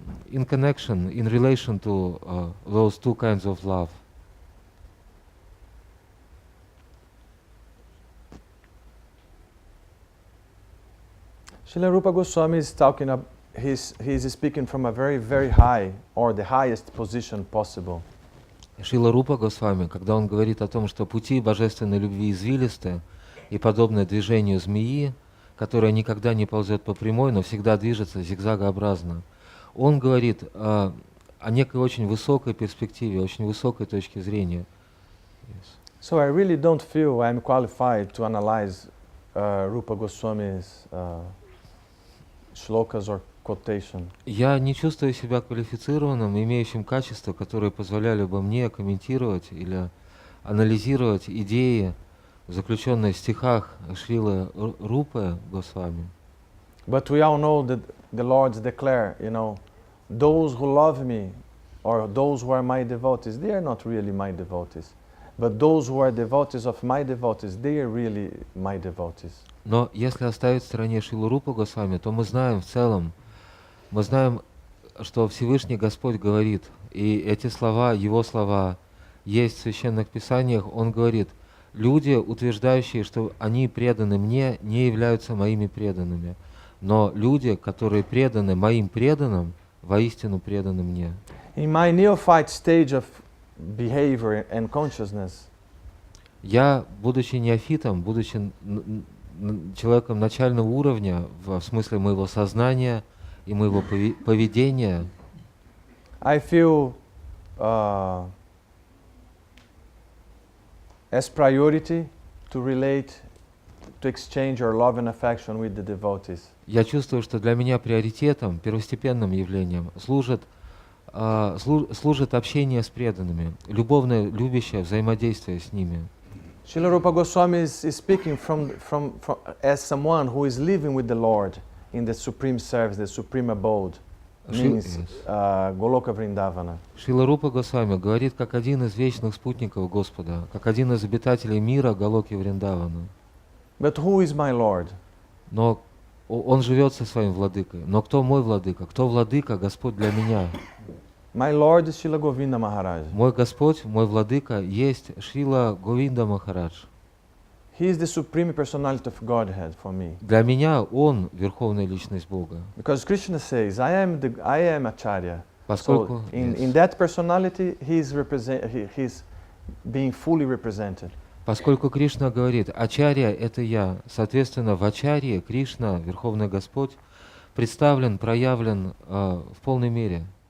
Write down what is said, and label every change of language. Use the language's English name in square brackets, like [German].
[English] in connection, in relation to those two kinds of love. Srila Rupa Goswami is talking about, he's speaking from a very, very high, or the highest position possible. [Russian] Шрила Рупа Госвами, когда он говорит о том, что пути божественной любви извилисты и подобны движению змеи, которая никогда не ползет по прямой, но всегда движется зигзагообразно, он говорит о некой очень высокой перспективе, очень высокой точке зрения. [English] So I really don't feel I'm qualified to analyze Rupa Goswami's shlokas or quotation. [Russian] Я не чувствую себя квалифицированным, имеющим качества, которые позволяли бы мне комментировать или анализировать идеи, заключенные в стихах Шрилы Рупы Госвами. [English] But we all know that the Lords declare, those who love me, or those who are my devotees, they are not really my devotees. But those who are devotees of my devotees, they are really my devotees. [Russian] Но если оставить в стороне Шрилу Рупу Госвами, то мы знаем в целом, что Всевышний Господь говорит, и эти слова, Его слова, есть в Священных Писаниях. Он говорит, люди, утверждающие, что они преданы мне, не являются моими преданными. Но люди, которые преданы моим преданным, воистину преданы мне. [English] In my neophyte stage of behavior and consciousness, [Russian] Я, будучи неофитом, будучи человеком начального уровня, в смысле моего сознания и моего поведения, [English] I feel as priority to relate, to exchange our love and affection with the devotees. [Russian] я чувствую, что для меня приоритетом, первостепенным явлением служит общение с преданными, любовное, любящее взаимодействие с ними. [English] Srila Rupa Goswami is speaking as someone who is living with the Lord in the supreme service, the supreme abode, means Goloka Vrindavana. [Russian] Шрила Рупа Госвами говорит как один из вечных спутников Господа, как один из обитателей мира Галоки Вриндавана. [English] But who is my Lord? [Russian] Но он живет со своим владыкой. Но кто мой владыка? Кто владыка? Господь для меня. [English] My Lord is Srila Govinda Maharaj. [Russian] Мой Господь, мой владыка есть Шрила Говинда Махарадж. [English] He is the supreme personality of Godhead for me. [Russian] Для меня он верховная личность Бога. [English] Because Krishna says, I am Acharya. [Russian] Поскольку [English] So in that personality, he's being fully represented. [Russian] Поскольку Кришна говорит, Ачарья — это я, соответственно, в Ачарье Кришна, Верховный Господь, представлен, проявлен в полной мере.